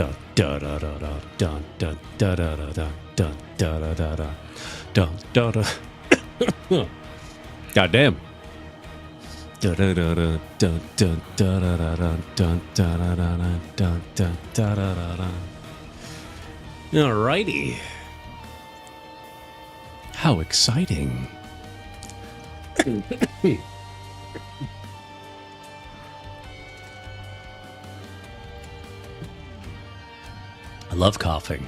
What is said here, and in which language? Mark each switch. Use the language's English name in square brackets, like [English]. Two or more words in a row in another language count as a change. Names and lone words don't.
[English] Da da da da dun dun da da da da dun da da da da dun da da. Goddamn. Da da da da dun dun da da da dun dun da da da dun dun da da da da. Alrighty. How exciting. I love coughing.